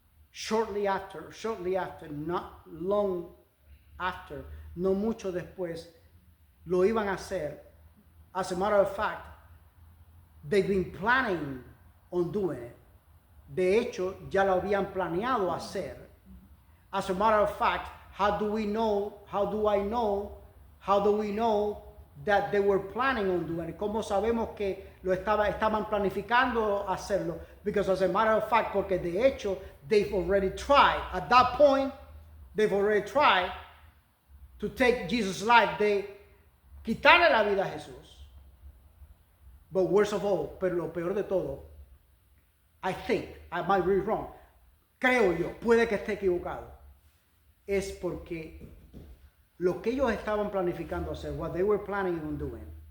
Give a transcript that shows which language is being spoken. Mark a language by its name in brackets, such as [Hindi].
[English] Shortly after, not long after, [Spanish] no mucho después, lo iban a hacer. [English] As a matter of fact, they've been planning on doing it. [Spanish] De hecho, ya lo habían planeado hacer. [English] As a matter of fact, how do I know How do we know that they were planning on doing it? [Spanish] ¿Cómo sabemos que estaban planificando hacerlo? [English] Because as a matter of fact, [Spanish] porque de hecho, [English] they've already tried. At that point, they've already tried to take Jesus' life. [Spanish] They quitarle la vida a Jesús. [English] But worst of all, [Spanish] pero lo peor de todo, [English] I think, I might be wrong, [Spanish] creo yo, puede que esté equivocado, es porque lo que ellos estaban planificando hacer, [English] what they were planning on doing,